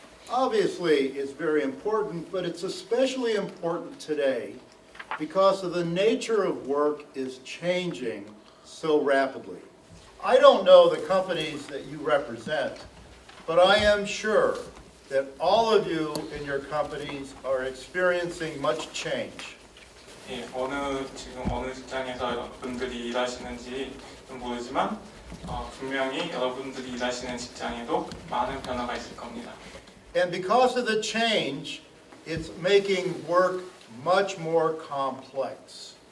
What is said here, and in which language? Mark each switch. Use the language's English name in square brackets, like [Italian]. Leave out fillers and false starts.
[English] Obviously, it's very important, but it's especially important today because of the nature of work is changing so rapidly. I don't know the companies that you represent, but I am sure that all of you in your companies are experiencing much change. [Korean] 예, 지금 어느 직장에서 여러분들이 일하시는지 모르지만 분명히 여러분들이 일하시는 직장에도 많은 변화가 있을 겁니다. [English] And because of the change, it's making work much more complex.